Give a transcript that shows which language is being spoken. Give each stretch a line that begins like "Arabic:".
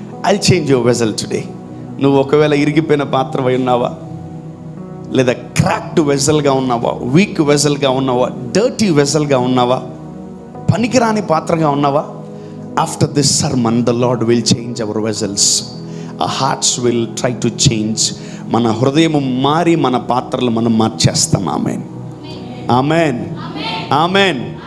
English: I change your vessel today.
Telugu: నువ్వు ఒకవేళ ఇరిగిపోయిన పాత్ర అయి ఉన్నావా, లేదా క్రాక్డ్ వెసల్గా ఉన్నావా, వీక్ వెసల్గా ఉన్నావా, డర్టీ వెసల్గా ఉన్నావా, పనికిరాని పాత్రగా ఉన్నావా,
English: After this sermon the Lord will change our vessels. Our hearts will try to change.
Telugu: మన హృదయం మారి మన పాత్రలు మనం మార్చేస్తాం. Amen, amen, amen.